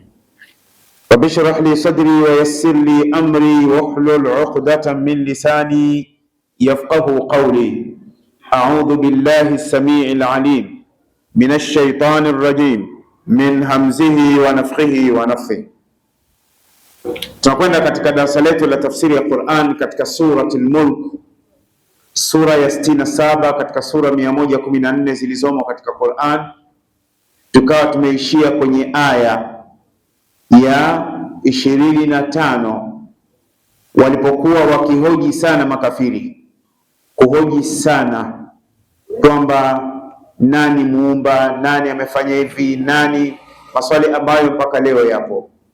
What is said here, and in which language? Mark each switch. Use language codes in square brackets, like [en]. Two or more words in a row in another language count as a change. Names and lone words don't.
[ar] رب اشرح لي صدري ويسر لي أمري واحلل عقدة من لساني يفقه قولي. أعوذ بالله السميع العليم من الشيطان الرجيم من همزه ونفخه ونفثه. [sw] Tunakwenda katika darasa letu la tafsiri ya Qur'an katika Suratul Mulk, sura ya 67 katika sura 114 zilizomo katika Qur'an. Tukawa tumeishia kwenye aya ya 25 walipokuwa wakihoji sana makafiri, kuhoji sana kwamba nani muumba, nani amefanya hivi, nani, maswali ambayo mpaka leo yapo.